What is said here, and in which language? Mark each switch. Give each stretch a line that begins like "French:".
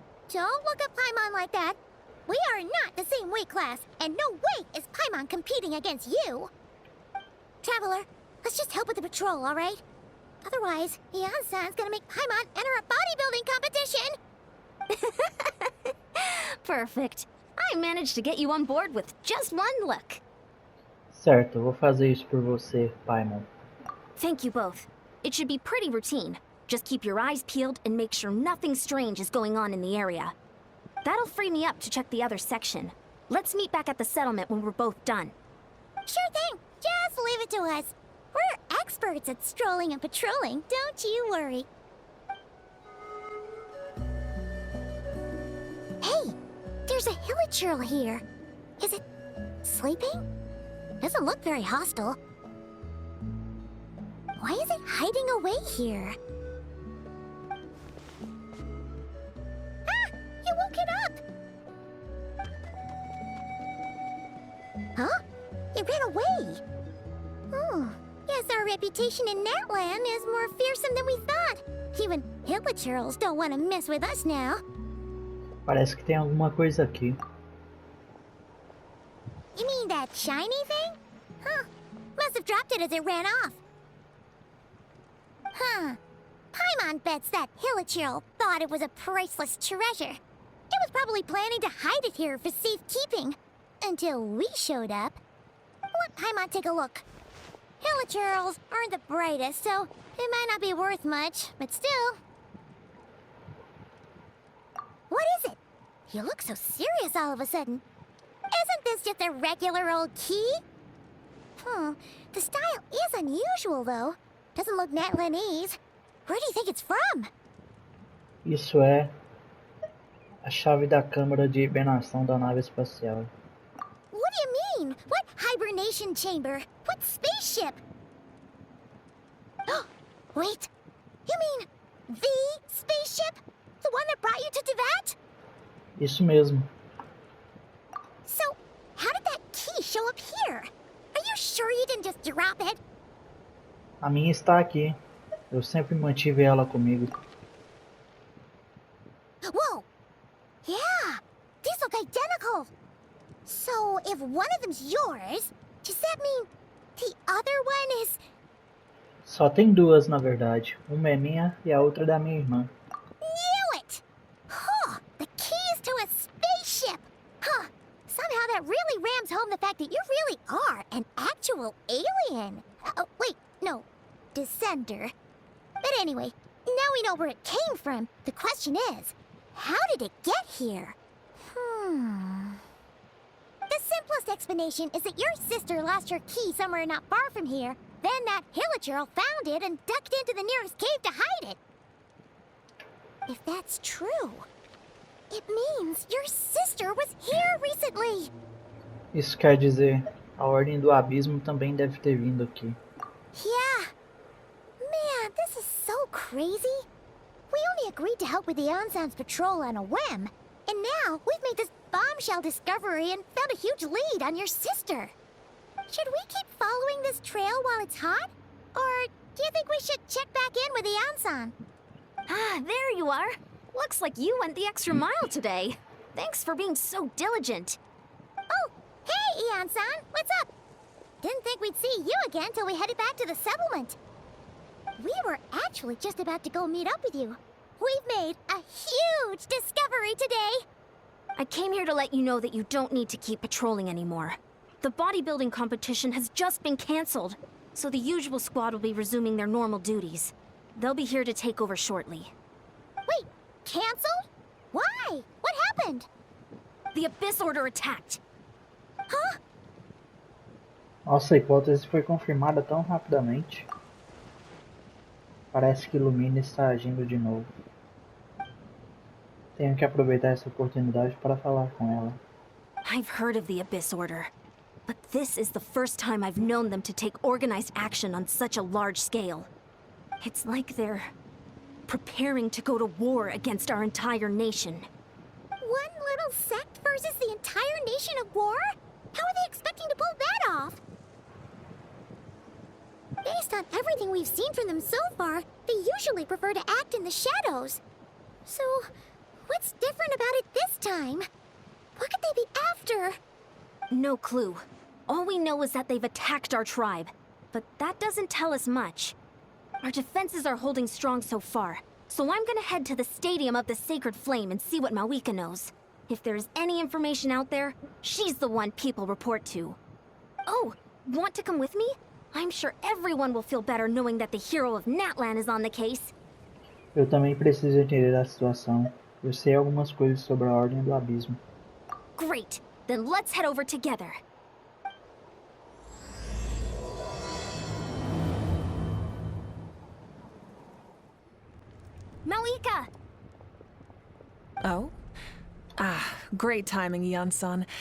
English: Don't look at Paimon like that. We are not the same weight class, and no way is Paimon competing against you. Traveler, let's just help with the patrol, all right? Otherwise, Yan-san's gonna make Paimon enter a bodybuilding competition. Perfect. I managed to get you on board with just one look.
Portuguese: Certo, eu vou fazer isso por você, Paimon.
English: Thank you both. It should be pretty routine. Just keep your eyes peeled and make sure nothing strange is going on in the area. That'll free me up to check the other section. Let's meet back at the settlement when we're both done. Sure thing. Just leave it to us. We're experts at strolling and patrolling, don't you worry. Hey, there's a hilichurl here. Is it sleeping? Doesn't look very hostile. Why is it hiding away here? Ah! You woke it up! Huh? It ran away! Oh, guess our reputation in Natlan is more fearsome than we thought. Even hilichurls don't want to mess with us now.
Portuguese: Parece que tem alguma coisa aqui.
English: You mean that shiny thing? Huh. Must have dropped it as it ran off. Huh. Paimon bets that hilichurl thought it was a priceless treasure. It was probably planning to hide it here for safekeeping. Until we showed up. Let Paimon take a look. Hilichurls aren't the brightest, so it might not be worth much, but still. What is it? You look so serious all of a sudden. Isn't this just a regular old key? The style is unusual, though. Doesn't look Natlanese. Where do you think it's from?
Portuguese: Isso é a chave da câmara de hibernação da nave espacial.
English: What do you mean? What hibernation chamber? What spaceship? Wait, you mean the spaceship? The one that brought you to Teyvat?
Portuguese: Isso mesmo.
English: So, how did that key show up here? Are you sure you didn't just drop it?
Portuguese: A minha está aqui. Eu sempre mantive ela comigo.
English: Whoa! Yeah! These look identical! So, if one of them's yours, does that mean the other one is...
Portuguese: Só tem duas, na verdade. Uma é minha e a outra é da minha irmã.
English: Knew it! Huh! The keys to a spaceship! Huh! Somehow that really rams home the fact that you really are an actual alien! Wait, no. Descender. But anyway, now we know where it came from. The question is, how did it get here? The simplest explanation is that your sister lost her key somewhere not far from here. Then that hilichurl found it and ducked into the nearest cave to hide it. If that's that's true. It means your sister was here recently.
Portuguese: Isso quer dizer, a Ordem do Abismo também deve ter vindo aqui.
English: Yeah. Man, this is so crazy. We only agreed to help with the Ansan's patrol on a whim, and now we've made this bombshell discovery and found a huge lead on your sister. Should we keep following this trail while it's hot? Or do you think we should check back in with the Ansan? Ah, there you are. Looks like you went the extra mile today. Thanks for being so diligent. Oh, hey, Ian-san, what's up? Didn't think we'd see you again till we headed back to the settlement. We were actually just about to go meet up with you. We've made a huge discovery today. I came here to let you know that you don't need to keep patrolling anymore. The bodybuilding competition has just been canceled, so the usual squad will be resuming their normal duties. They'll be here to take over shortly. Wait, canceled? Why? What happened? The Abyss Order attacked. Huh?
Portuguese: Nossa, a hipótese foi confirmada tão rapidamente. Parece que Lumina está agindo de novo. Tenho que aproveitar essa oportunidade para falar com ela.
English: I've heard of the Abyss Order, but this is the first time I've known them to take organized action on such a large scale. It's like they're preparing to go to war against our entire nation. One little sect versus the entire nation at war? How are they expecting to pull that off? Based on everything we've seen from them so far, they usually prefer to act in the shadows. So, what's different about it this time? What could they be after? No clue. All we know is that they've attacked our tribe, but that doesn't tell us much. Our defenses are holding strong so far, so I'm gonna head to the Stadium of the Sacred Flame and see what Mawika knows. If there's any information out there, she's the one people report to. Oh, want to come with me? I'm sure everyone will feel better knowing that the hero of Natlan is on the case.
Portuguese: Eu também preciso entender a situação. Eu sei algumas coisas sobre a Ordem do Abismo.
English: Great, then let's head over together. Mawika! Oh? Ah, great timing, Ian-san.